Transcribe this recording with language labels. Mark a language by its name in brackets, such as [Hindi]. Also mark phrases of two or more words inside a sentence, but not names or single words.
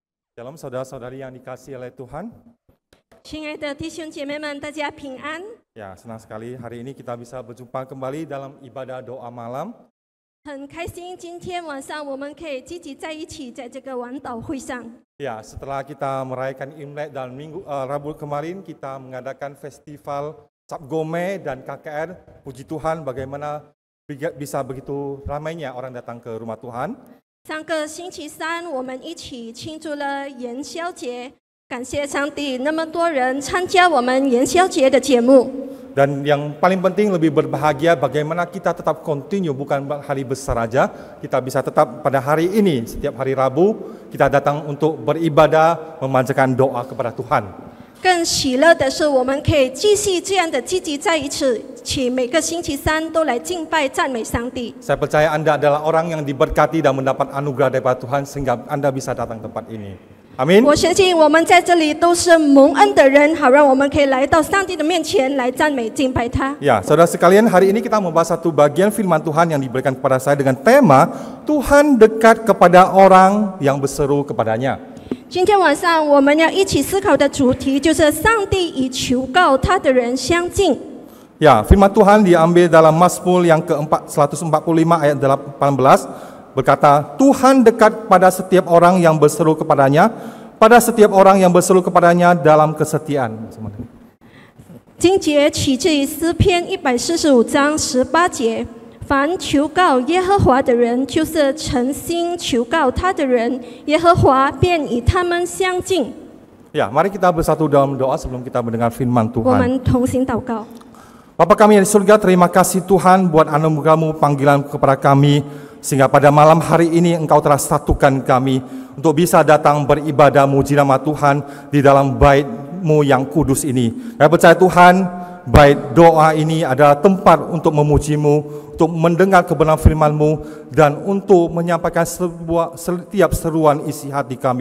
[Indonesian] Shalom saudara-saudari yang dikasihi oleh Tuhan. [Chinese] 亲爱的弟兄姐妹们，大家平安。 [Indonesian] Ya, senang sekali hari ini kita bisa berjumpa kembali dalam ibadah doa malam. [Chinese] 很开心，今天晚上我们可以积极在一起，在这个晚祷会上。 [Indonesian] Ya, setelah kita merayakan Imlek dan Rabu kemarin kita mengadakan festival Cap Gome dan KKR. Puji Tuhan bagaimana bisa begitu ramainya orang datang ke rumah Tuhan. [Chinese] 上个星期三，我们一起庆祝了元宵节，感谢上帝，那么多人参加我们元宵节的节目。 [Indonesian] Dan yang paling penting lebih berbahagia bagaimana kita tetap continue, bukan hari besar saja. Kita bisa tetap pada hari ini, setiap hari Rabu, kita datang untuk beribadah, memanjatkan doa kepada Tuhan. [Chinese] 更喜乐的是，我们可以继续这样的积极在一起，每个星期三都来敬拜赞美上帝。 [Indonesian] Saya percaya Anda adalah orang yang diberkati dan mendapat anugerah daripada Tuhan sehingga Anda bisa datang ke tempat ini. Amin. [Chinese] 我相信我们在这里都是蒙恩的人，好让我们可以来到上帝的面前来赞美敬拜他。 [Indonesian] Ya, saudara sekalian, hari ini kita membahas satu bagian firman Tuhan yang diberikan kepada saya dengan tema Tuhan dekat kepada orang yang berseru kepadanya. [Chinese] 今天晚上我们要一起思考的主题就是上帝与求告他的人相近。 Ya, firman Tuhan diambil dalam Mazmur yang ke-145 ayat 18 berkata, Tuhan dekat pada setiap orang yang berseru kepadanya, pada setiap orang yang berseru kepadanya dalam kesetiaan. 经节取自于诗篇145章18节。凡求告耶和华的人，就是诚心求告他的人，耶和华便与他们相近。 [Indonesian] Ya, mari kita bersatu dalam doa sebelum kita mendengar firman [Chinese] 我 [Indonesian] Tuhan. [Chinese] 们同心祷告。 [Indonesian] Bapa kami yang di surga, terima kasih Tuhan buat anugerah-Mu, panggilan kepada kami, sehingga pada malam hari ini Engkau telah satukan kami untuk bisa datang beribadah muji nama Tuhan di dalam bait-Mu yang kudus ini. Kami percaya Tuhan, bait doa ini adalah tempat untuk memuji-Mu, untuk mendengar kebenaran firman-Mu, dan untuk menyampaikan setiap seruan isi hati kami.